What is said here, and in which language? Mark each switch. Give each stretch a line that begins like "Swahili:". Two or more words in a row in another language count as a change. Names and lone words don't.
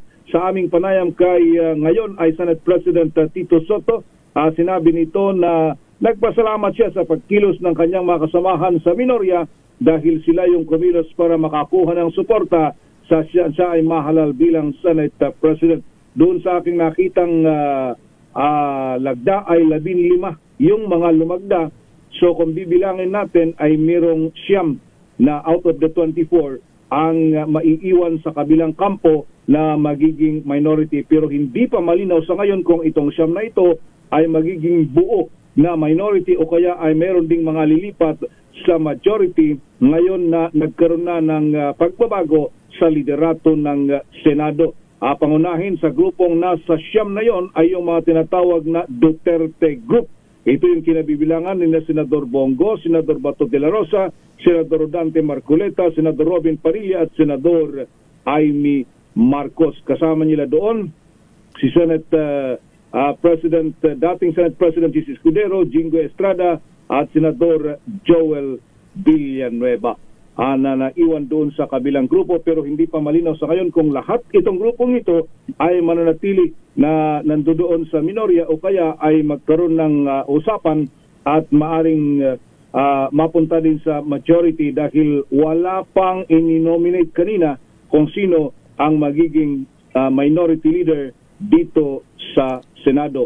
Filipino: Sa aming panayam kay ngayon ay Senate President Tito Soto, sinabi nito na nagpasalamat siya sa pagkilos ng kanyang mga kasamahan sa minorya dahil sila yung kumilos para makakuha ng suporta sa siya ay mahalal bilang Senate President. Doon sa aking nakitang lagda ay 15 yung mga lumagda. So kung bibilangin natin ay merong 9 na
English: out of the
Filipino: 24 ang maiiwan sa kabilang kampo na magiging minority. Pero hindi pa malinaw sa ngayon kung itong 9 na ito ay magiging buo na minority o kaya ay meron ding mga lilipat sa majority ngayon na nagkaroon na ng pagbabago sa liderato ng Senado. Pangunahin sa grupong nasa 9 na yon ay yung mga tinatawag na Duterte Group. Ito yung kinabibilangan ni Senador Bongo, Senador Bato de la Rosa, Senador Dante Marcoleta, Senador Robin Parilla at Senador Amy Marcos. Kasama nila doon si Senate President, dating Senate President Jesse Escudero, Jingo Estrada at Senador Joel Villanueva na naiwan doon sa kabilang grupo, pero hindi pa malinaw sa ngayon kung lahat itong grupong ito ay mananatili na nandoon sa minorya o kaya ay magkaroon ng usapan at maaring mapunta din sa majority dahil wala pang in-nominate kanina kung sino ang magiging minority leader dito sa Senado.